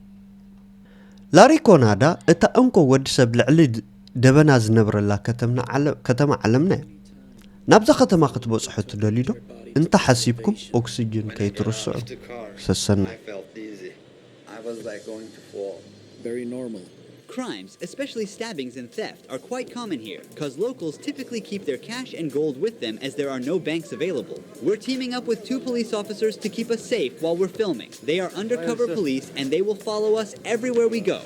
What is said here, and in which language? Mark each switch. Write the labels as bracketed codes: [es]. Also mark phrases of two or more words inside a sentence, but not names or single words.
[ti] ላሪኮናዳ እታ እንኮ ወዲ ሰብ ልዕሊ ደበና ዝነብረላ ከተማ ዓለምና እያ ናብዛ ኸተማ ክትበጽሑ ትደልዩ ዶ እንታ ሓሲብኩም ኦክሲጅን ከይትርስዑ ሰሰና [en] Very normal. Crimes, especially stabbings and theft, are quite common here because locals typically keep their cash and gold with them as there are no banks available. We're teaming up with 2 police officers to keep us safe while we're filming. They are undercover police and they will follow us everywhere we go.